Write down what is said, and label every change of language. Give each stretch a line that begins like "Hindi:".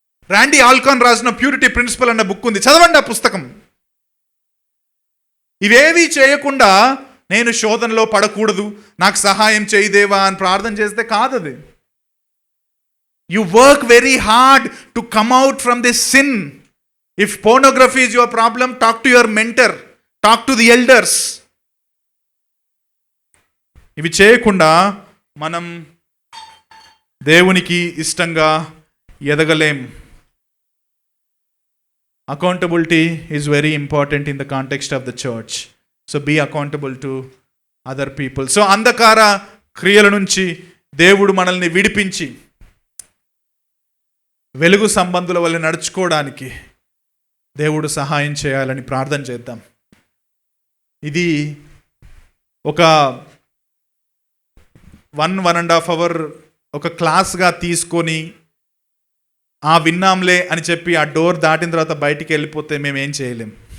Telugu: రాండీ ఆల్కాన్ రాసిన purity principal అన్న book ఉంది, చదవండి ఆ పుస్తకం. ఇవేవీ చేయకుండా నేను శోధనలో పడకూడదు, నాకు సహాయం చేయదేవా అని ప్రార్థన చేస్తే కాదది.
English: You work very hard to come out from this sin. If pornography is your problem, talk to your mentor, talk to the elders.
Telugu: ఇవి చేయకుండా మనం దేవునికి ఇష్టంగా ఎదగలేం.
English: Accountability is very important in the context of the church. So be accountable to other people.
Telugu: So అంధకార క్రియల నుంచి దేవుడు మనల్ని విడిపించి వెలుగు సంబంధుల వల్ల నడుచుకోవడానికి దేవుడు సహాయం చేయాలని ప్రార్థన చేద్దాం. ఇది ఒక 1.5 అవర్ ఒక క్లాస్గా తీసుకొని విన్నాంలే అని చెప్పి ఆ డోర్ దాటిన తర్వాత బయటికి వెళ్ళిపోతే మేమేం చేయలేం.